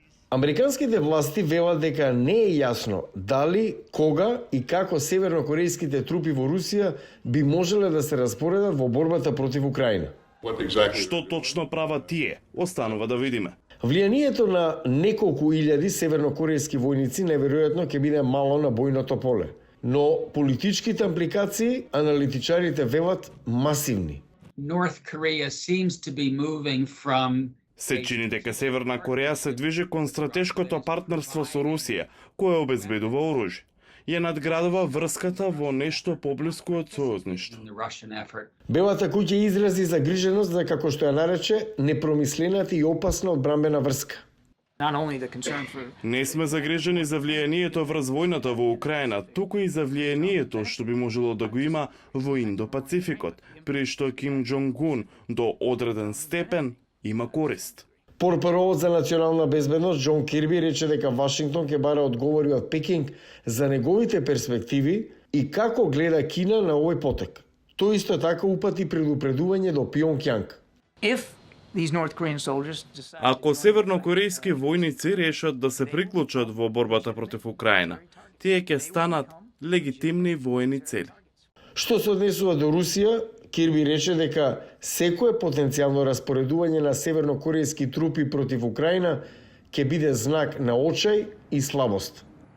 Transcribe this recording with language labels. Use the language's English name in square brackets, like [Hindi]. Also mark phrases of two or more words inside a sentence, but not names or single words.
[Macedonian] Американските власти велат дека не е јасно дали, кога и како севернокорејските трупи во Русија би можеле да се распоредат во борбата против Украина. Што точно прават тие? Останува да видиме. Влијанието на неколку илјади севернокорејски војници неверојатно ќе биде мало на бојното поле, но политичките импликации аналитичарите велат масивни. [English] North Korea seems to be moving from [Macedonian] Се чини дека Северна Кореја се движи кон стратешкото партнерство со Русија, кое обезбедува оружје. Ја надградува врската во нешто поблиску од сојузништво. [English] the Russian effort. [Macedonian] Белата куќа изрази загриженост за, како што ја нарече, непромислената и опасна одбранбена врска. [English] Not only the concern for [Macedonian] Не сме загрижени за влијанието врз војната во Украина, туку и за влијанието што би можело да го има во Индо-Пацификот, при што Ким Џонг-ун до одреден степен има корист. Порпаровод за национална безбедност Џон Кирби рече дека Вашингтон ќе бара одговори од Пекинг за неговите перспективи и како гледа Кина на овој потек. Тој исто така упати предупредување до Пјонкјанг. [English] if these North Korean soldiers decide [Macedonian] Ако севернокорејски војници решат да се приклучат во борбата против Украина, тие ќе станат легитимни воени цели. Што се однесува до Русија, Кирби рече дека секое потенцијално распоредување на севернокорејски трупи против Украина ќе биде знак на очај и слабост.